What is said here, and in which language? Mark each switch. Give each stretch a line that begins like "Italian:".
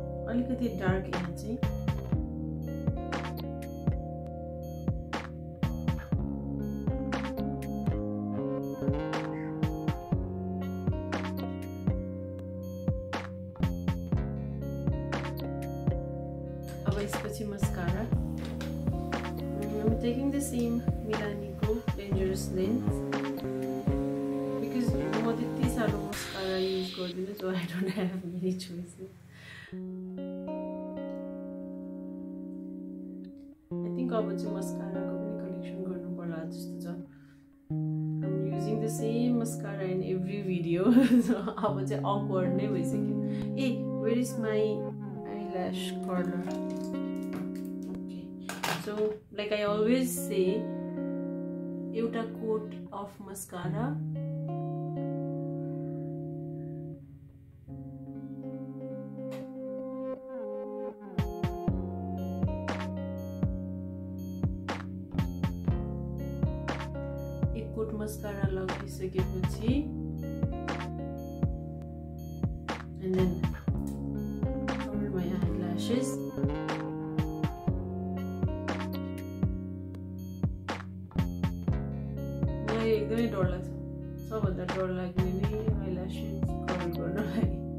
Nepali: अलिकति डार्क यहाँ चाहिँ अब यसपछि mascara
English: I'm taking the same Milanico Dangerous Lens because more than this are mascara use
Nepali: गर्दिनु
English: so I don't have many choices. I think
Nepali: अब चाहिँ mascara को पनि collection गर्नु पर्ला जस्तो छ.
English: I'm using the same mascara in every video so
Nepali: अब चाहिँ
English: awkward
Nepali: नै भइसक्यो.
English: Hey, where is my eyelash curler? So, like I always say, एउटा coat of mascara एक coat mascara
Nepali: लगाइसकेपछि
English: and then cover my eyelashes.
Nepali: एकदमै डर लाग्छ सबभन्दा डर लाग्ने नै आइल्यासेस कभर गर्नलाई